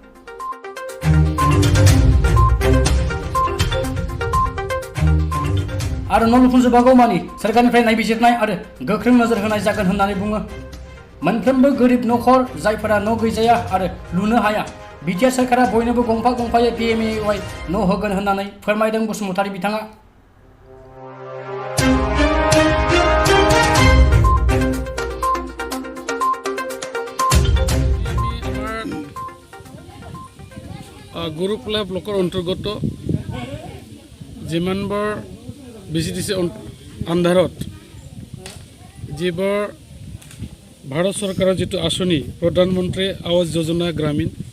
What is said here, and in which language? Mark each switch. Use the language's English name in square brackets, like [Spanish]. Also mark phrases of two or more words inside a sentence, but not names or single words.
[Bodo] आरो न' लुफुंजोबागौमानि सोरखारनिफ्राय नायबिजिरनाय आरो गोख्रों नोजोर होनाय जागोन होननानै बुङो। मोनफ्रोमबो गोरिब न'खर जायफोरा न' गैजाया आरो लुनो हाया बिटिआर सोरखारा बयनोबो गंफा गंफायै PMAY न' होगोन होननानै फोरमायदों बसुमतारी बिथाङा। [Assamese] গুৰুপলা ব্লকৰ অন্তৰ্গত যিমানবোৰ BCTC আন্ধাৰত যিবোৰ ভাৰত চৰকাৰৰ যিটো আঁচনি প্ৰধানমন্ত্ৰী আৱাস যোজনা গ্ৰামীণ